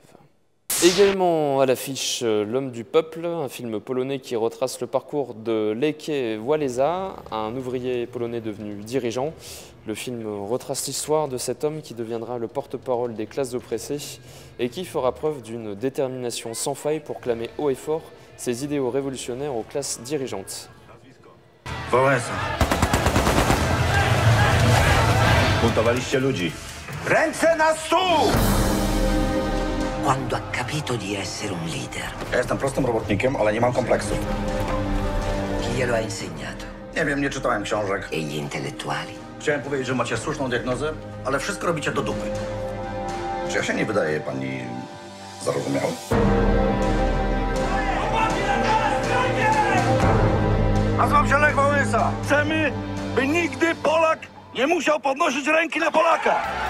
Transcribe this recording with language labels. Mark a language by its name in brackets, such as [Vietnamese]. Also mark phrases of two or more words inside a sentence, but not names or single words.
[French] Également à l'affiche L'homme du peuple, un film polonais qui retrace le parcours de Lech Walesa, un ouvrier polonais devenu dirigeant. Le film retrace l'histoire de cet homme qui deviendra le porte-parole des classes oppressées et qui fera preuve d'une détermination sans faille pour clamer haut et fort ses idéaux révolutionnaires aux classes dirigeantes. [Polish] Wałęsa. Buntowaliście ludzi. Ręce na stół! [Italian] Quando ha capito di essere un leader. [Polish] Ja jestem prostym robotnikiem, ale nie mam kompleksów. [Italian] Chi glielo ha insegnato? [Polish] Nie wiem, nie czytałem książek. [Italian] E gli intellettuali? [Polish] Chciałem powiedzieć, że macie słuszną diagnozę, ale wszystko robicie do dupy. Czy ja się nie wydaje pani zarozumiały? Nazywam się Lech Wałęsa. Chcemy, by nigdy Polak nie musiał podnosić ręki na Polaka.